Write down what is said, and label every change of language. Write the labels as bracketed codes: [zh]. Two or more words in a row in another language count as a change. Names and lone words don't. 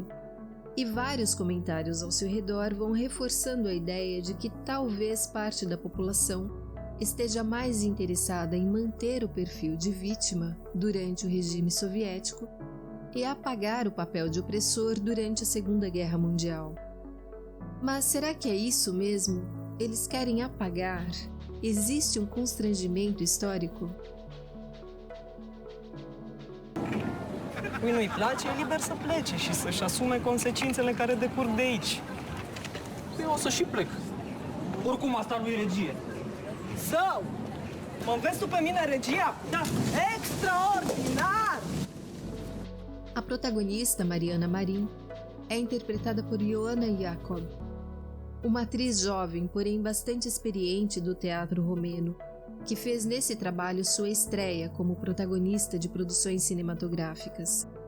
[pt] E vários comentários ao seu redor vão reforçando a ideia de que talvez parte da população esteja mais interessada em manter o perfil de vítima durante o regime soviético e apagar o papel de opressor durante a Segunda Guerra Mundial. Mas será que é isso mesmo? Eles querem apagar? Existe um constrangimento histórico? [ro] Cui nu-i place, e liber să plece și să-și asume consecințele care decurg de aici. Eu o să și plec. Oricum asta nu e regie. Zău! Mă înveți tu pe mine regia? Da! Extraordinar! [pt] A protagonista, Mariana Marin, é interpretada por Ioana Jacob, uma atriz jovem, porém bastante experiente do teatro romeno, que fez nesse trabalho sua estreia como protagonista de produções cinematográficas.